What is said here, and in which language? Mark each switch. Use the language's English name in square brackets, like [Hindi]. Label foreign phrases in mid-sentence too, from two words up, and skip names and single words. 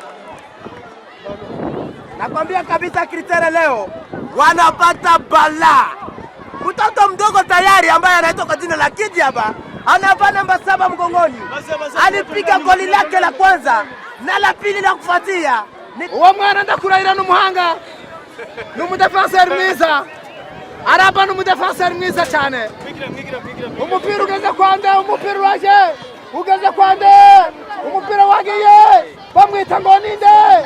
[Swahili] Nakwambia kabisa Cristiano leo wanapata bala. Mtoto mdogo tayari ambaye anaitwa kwa jina la Kidadaba anavaa namba 7 mgongoni. Alipiga goli lake la kwanza na la pili la kufuatia. [Kinyarwanda] Uwo mwana ndakuraira n'umuhanga. N'umudefenseur mwiza. Araba n'umudefenseur mwiza cyane. Umupira ugeze kwande, umupira waje. Umupira wagiye. Bamwita ngo ninde?